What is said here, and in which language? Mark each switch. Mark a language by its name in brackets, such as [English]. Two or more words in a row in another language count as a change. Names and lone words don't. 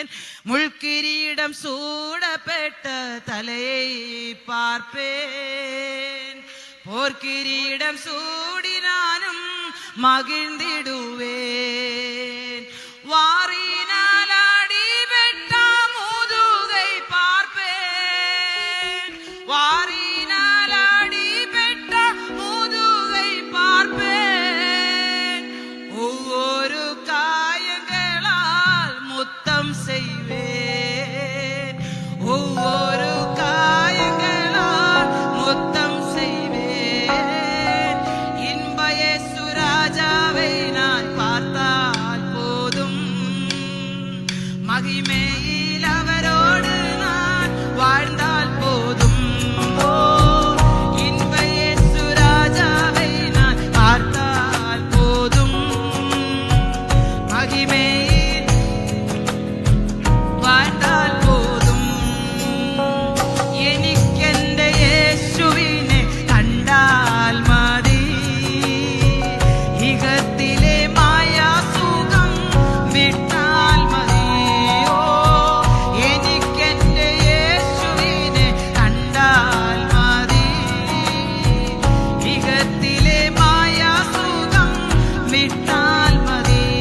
[Tamil] முள்கிரீடம் சூடப்பட்ட தலையை பார்ப்பேன், போர்க்கிரீடம் சூடினானும் மகிழ்ந்திடுவேன். வாரினாலடி வெட்ட முதுகை பார்ப்பேன், வாரினாலடி வெட்ட முதுகை பார்ப்பேன். ஒவ்வொரு காயங்களால் முத்தம் செய்வேன், ஒவ்வொரு காயங்களால் முத்தம் செய்வேன். இன்ப இயேசு ராஜாவை நான் பார்த்தால் போதும், மகிமையில் அவரோடு நான் வாழ்ந்தால் போதும். ஓ, இன்ப இயேசு ராஜாவை நான் பார்த்தால் போதும், மகிமையில் வாழ்ந்தால் போதும். [Malayalam] എനിക്കെന്റെ യേശുവിനെ കണ്ടാൽ മതി, ഇഹത്തിലെ മായാസുഖം വിട്ടാൽ മതി. ഓ, എനിക്കെന്റെ യേശുവിനെ കണ്ടാൽ മതി, ഇഹത്തിലെ മായാസുഖം വിട്ടാൽ മതി.